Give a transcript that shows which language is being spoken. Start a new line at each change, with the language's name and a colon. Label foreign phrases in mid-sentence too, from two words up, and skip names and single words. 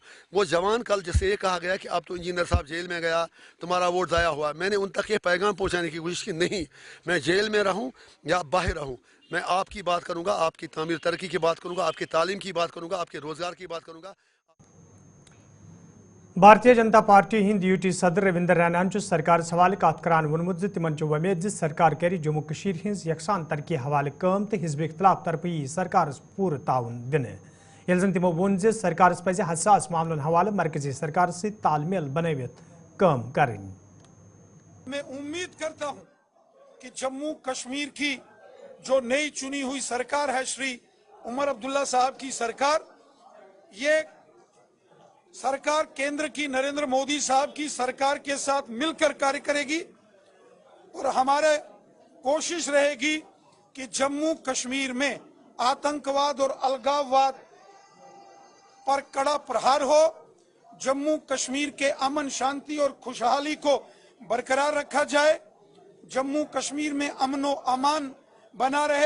Hindi: वो जवान कल जिससे ये कहा गया कि अब तो इंजीनियर साहब जेल में गया, तुम्हारा वोट ज़ाया हुआ, मैंने उन तक ये पैगाम पहुँचाने की कोशिश की, नहीं, मैं जेल में रहूँ या बाहर रहूँ, मैं आपकी बात करूँगा, आपकी तामीर तरक्की की बात करूँगा, आपकी तालीम की बात करूँगा, आपके रोज़गार की बात करूँगा।
Kashmiri: भारतीय जनता पार्टी हिंद यूटी सदर रविंदर रैनान सरकार हवाले कत करान वोनमुत तिमन वमेद सरकार कर जम्मू कशीर हिंस यकसान तरक्की हवाले काम तो हिजब इख्तलाफ तरफ यी सरकार पूर ताउन दिन यल जन तिमो वोन सरकार पज हसास मामलन हवाले मरकजी सरकार से तालमेल बनवित काम करें।
Hindi: मैं उम्मीद करता हूं कि जम्मू कश्मीर की जो नई चुनी हुई सरकार है, श्री उमर अब्दुल्ला साहब की सरकार, ये सरकार केंद्र की नरेंद्र मोदी साहब की सरकार के साथ मिलकर कार्य करेगी और हमारे कोशिश रहेगी कि जम्मू कश्मीर में आतंकवाद और अलगाववाद पर कड़ा प्रहार हो, जम्मू कश्मीर के अमन शांति और खुशहाली को बरकरार रखा जाए, जम्मू कश्मीर में अमन व अमान बना रहे।